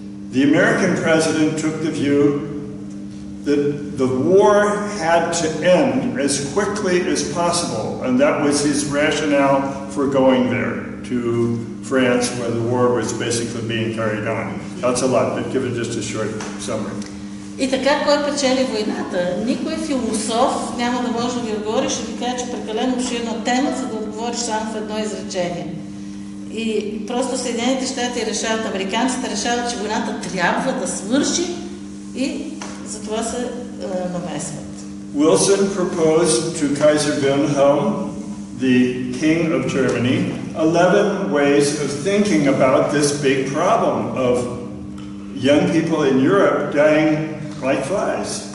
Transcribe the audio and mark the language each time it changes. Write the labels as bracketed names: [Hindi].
[English] The American president took the view that the war had to end as quickly as possible, and that was his rationale for going there, to France, where the war was basically being carried on. That's a lot, but give it just a short summary. [Bulgarian] И така, кой печели войната? Никой философ няма да може да ви отговори, ще ви каже, че прекалено обширна тема, за да отговориш само в едно изречение. И просто Съединените щати решават, американците решават, че войната трябва да свърши и затова се намесват. [English] Wilson proposed to Kaiser Wilhelm, the king of Germany, 11 ways of thinking about this big problem of young people in Europe dying like flies.